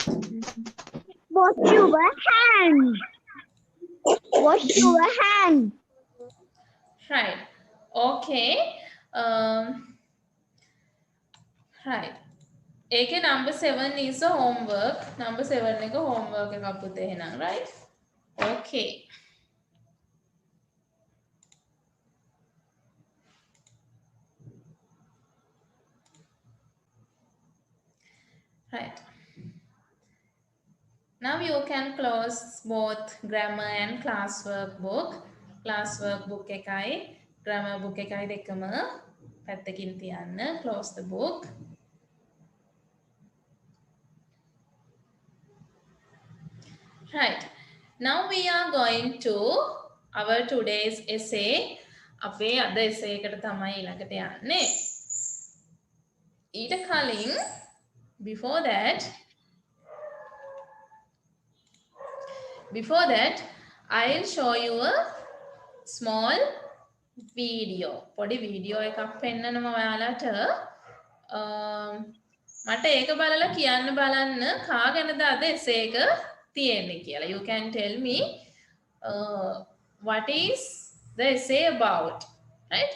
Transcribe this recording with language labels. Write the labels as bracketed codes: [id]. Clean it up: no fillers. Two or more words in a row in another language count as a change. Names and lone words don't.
[en] Wash your hand. Wash your hand. Right. Okay. Right. ඒකේ number 7 is a homework. Number 7 එක homework [si] එකක් පුතේ එහෙනම් [en] right? Okay. Right. Now you can close both grammar and classwork book. Classwork book [si] එකයි [en] grammar book [si] එකයි දෙකම පැත්තකින් තියන්න. [en] Close the book. Right. Now we are going to our today's essay. [si] අපේ අද essay එකට තමයි ඊළඟට යන්නේ. ඊට කලින් [en] before that I'll show you a small video. [si] පොඩි වීඩියෝ එකක් පෙන්නනවා ඔයාලට. මට ඒක බලලා කියන්න බලන්න කා ගැනද අද essay එක තියෙන්නේ කියලා. [en] You can tell me what is the essay about, right?